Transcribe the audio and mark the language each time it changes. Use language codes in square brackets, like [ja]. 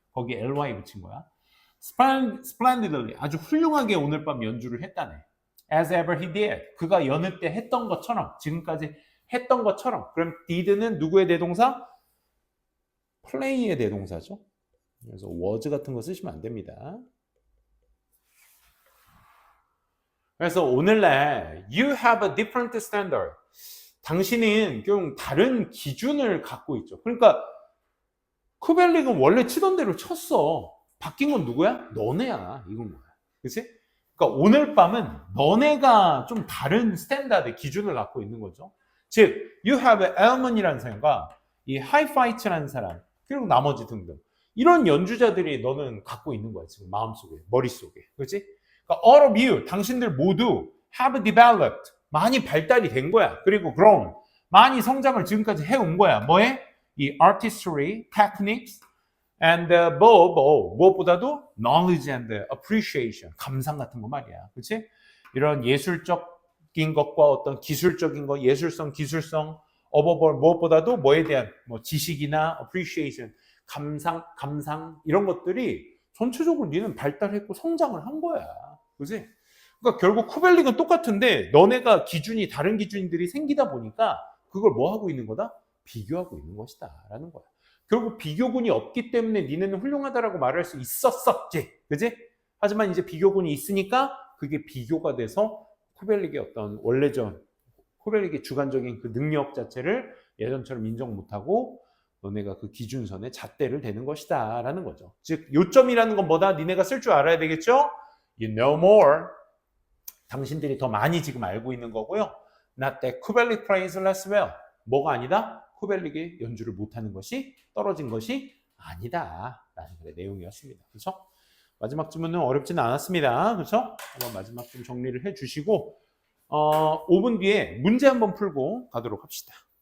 [ko] 거기에 ly 붙인 거야. splendidly 아주 훌륭하게 오늘 밤 연주를 했다네. [en] As ever he did. [ko] 그가 여느 때 했던 것처럼, 지금까지 했던 것처럼. 그럼 did는 누구의 대동사? play의 대동사죠. 그래서 was 같은 거 쓰시면 안 됩니다. 그래서 오늘날 [en] you have a different standard. [ko] 당신은 좀 다른 기준을 갖고 있죠. 그러니까 쿠벨릭은 원래 치던 대로 쳤어. 바뀐 건 누구야? 너네야. 이건 뭐야. 그치? 그러니까 오늘 밤은 너네가 좀 다른 스탠다드 기준을 갖고 있는 거죠. 즉, [en] you have [ko] Elman이라는 사람과 이 하이파이츠라는 사람, 그리고 나머지 등등. 이런 연주자들이 너는 갖고 있는 거야. 지금 마음속에, 머릿속에. 그렇지? [en] 그러니까 all of you, [ko] 당신들 모두 [en] have developed. [ko] 많이 발달이 된 거야. 그리고 grown. 많이 성장을 지금까지 해온 거야. 뭐에? [en] 이 artistry, techniques, and [ko] 무엇보다도 [en] knowledge and appreciation. [ko] 감상 같은 거 말이야. 그렇지? 이런 예술적인 것과 어떤 기술적인 것, 예술성, 기술성, above 무엇보다도 뭐에 대한 뭐 지식이나 appreciation, 감상 이런 것들이 전체적으로 니는 발달했고 성장을 한 거야. 그지? 그러니까 결국 쿠벨릭은 똑같은데 너네가 기준이 다른 기준들이 생기다 보니까 그걸 뭐 하고 있는 거다? 비교하고 있는 것이다 라는 거야. 결국 비교군이 없기 때문에 니네는 훌륭하다라고 말할 수 있었었지. 그지? 하지만 이제 비교군이 있으니까 그게 비교가 돼서 쿠벨릭의 어떤 원래전 쿠벨릭의 주관적인 그 능력 자체를 예전처럼 인정 못하고 너네가 그 기준선에 잣대를 대는 것이다 라는 거죠. 즉 요점이라는 건 뭐다? 니네가 쓸 줄 알아야 되겠죠? [en] You know more. [ko] 당신들이 더 많이 지금 알고 있는 거고요. [en] Not that Kubelik plays less well. [ko] 뭐가 아니다? 쿠벨릭의 연주를 못하는 것이 떨어진 것이 아니다 라는 그런 내용이었습니다. 그렇죠? 마지막 질문은 어렵지는 않았습니다. 그렇죠? 한번 마지막 좀 정리를 해주시고 5분 뒤에 문제 한번 풀고 가도록 합시다.